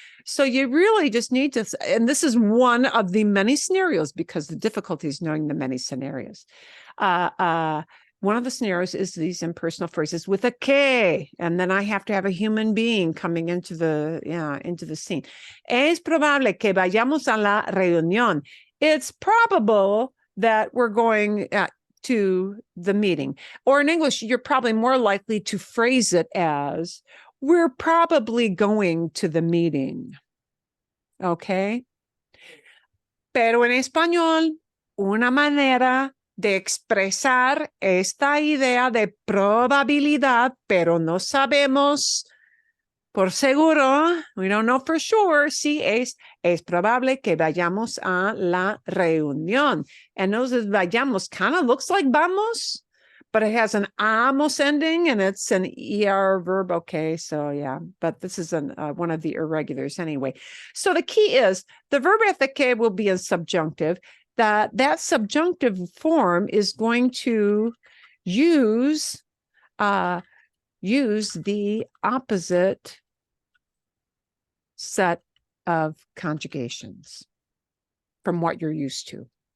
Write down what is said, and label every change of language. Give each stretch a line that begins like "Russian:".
English: So you really just need to, and this is one of the many scenarios because the difficulty is knowing the many scenarios. One of the scenarios is these impersonal phrases with a que, and then I have to have a human being coming into the scene.
Spanish: Es probable que vayamos a la reunión.
English: It's probable that we're going to the meeting. Or in English, you're probably more likely to phrase it as, we're probably going to the meeting. Okay?
Spanish: Pero en español, una manera de expresar esta idea de probabilidad, pero no sabemos por seguro,
English: we don't know for sure,
Spanish: si es probable que vayamos a la reunión.
English: And those vayamos kind of looks like vamos, but it has an amos ending and it's an ER verb. Okay, so yeah, but this is one of the irregulars anyway. So the key is the verb at the que will be in subjunctive. That subjunctive form is going to use the opposite set of conjugations from what you're used to.